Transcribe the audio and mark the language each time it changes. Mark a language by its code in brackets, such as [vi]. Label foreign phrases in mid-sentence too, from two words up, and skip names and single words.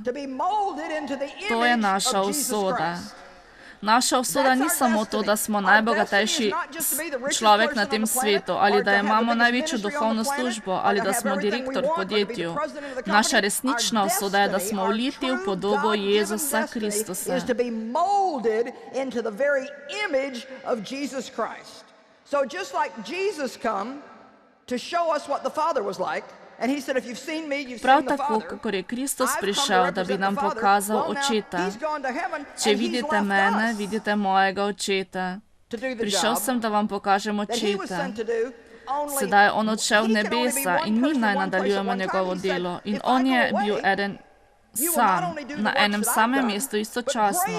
[sl] To je naša usoda. Naša usoda ni samo to, da smo najbogatejši človek na tem svetu, ali da imamo največjo duhovno službo, ali da smo direktor v podjetju. Naša resnična usoda je, da smo vliti v podobo Jezusa Kristusa. [en] So just like Jesus come to show us what the Father was like, and he said, if you've seen me, you've [sl] Prav [en] seen the [sl] tako, [en] Father. [sl] kakor je Kristus prišel, da bi nam pokazal Očeta. Če vidite mene, vidite mojega Očeta. Prišel sem, da vam pokažem Očeta. Sedaj je on odšel v nebesa in mi naj nadaljujemo njegovo delo. In on je bil eden sam, na enem samem mestu istočasno.